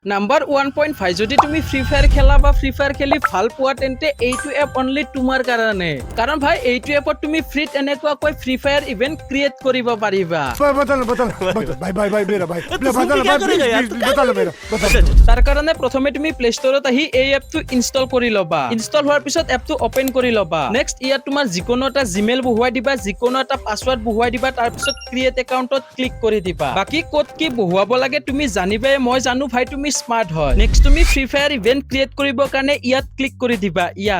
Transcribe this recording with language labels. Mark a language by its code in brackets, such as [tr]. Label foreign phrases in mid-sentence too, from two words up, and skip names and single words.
[as] নাম্বার 1.5 যদি তুমি ফ্রি ফায়ার খেলা বা ফ্রি ফায়ার খেলি ভাল পোৱা তেন্তে এইটো [en] app only [as] তোমাৰ কাৰণে কাৰণ ভাই এইটো এপত তুমি ফ্ৰীত এনেকুৱাকৈ ফ্ৰী ফায়াৰ [en] event create [as] কৰিব পাৰিবা [hi] भाई मेरा भाई बता लो मेरा [as] তাৰ কাৰণে প্ৰথমে তুমি প্লে ষ্টৰত আহি এই এপটো ইনষ্টল কৰি ল'বা ইনষ্টল হোৱাৰ পিছত এপটো ওপেন কৰি ল'বা নেক্সট ইয়াত তোমাৰ যিকোনো এটা জিমেইল বহুৱাই দিবা যিকোনো এটা পাছৱৰ্ড বহুৱাই দিবা তাৰ পিছত [en] create accountত [as] ক্লিক কৰি দিবা বাকি ক'ত কি বহুৱাব লাগে তুমি জানিবাই মই জানো ভাই তুমি স্মাৰ্ট হয় নেক্সট তুমি ফ্ৰী ফায়াৰ [en] event create [as] কৰিবৰ কাৰণে ইয়াত ক্লিক কৰি দিবা ইয়াত